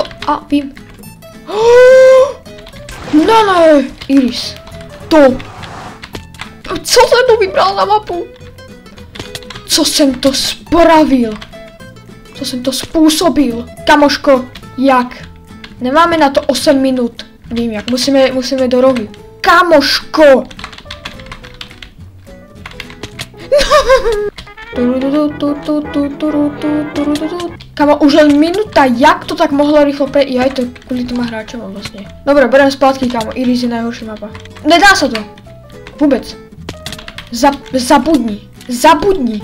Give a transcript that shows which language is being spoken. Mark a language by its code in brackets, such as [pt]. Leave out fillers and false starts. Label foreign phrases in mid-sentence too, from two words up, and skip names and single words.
[cs] A vím. Ne, Iris. To. Co jsem to vybral na mapu? Co jsem to spravil? Co jsem to způsobil? Kamoško, jak? Nemáme na to 8 minut. Vím jak, musíme do rohu. Kamoško! [sk] Kamo, už len minúta, jak to tak mohlo rýchlo Jaj, to kvôli tým hráčom vlastne. Dobre, beriem splátky, kamo, Iris je najhoršia mapa. Nedá sa to. Vôbec. Zabudni. Zabudni.